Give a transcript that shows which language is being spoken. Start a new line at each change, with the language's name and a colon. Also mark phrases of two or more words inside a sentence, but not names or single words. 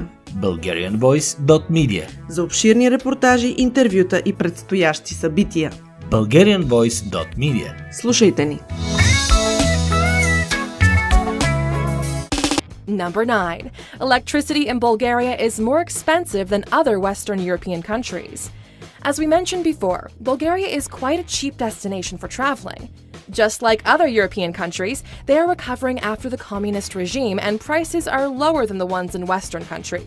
Bulgarian: bulgarianvoice.media. за обширни репортажи, интервюта и предстоящи събития. bulgarianvoice.media. Слушайте ни!
English: Number 9. Electricity in Bulgaria is more expensive than other Western European countries. As we mentioned before, Bulgaria is quite a cheap destination for traveling. Just like other European countries, they are recovering after the communist regime and prices are lower than the ones in Western countries.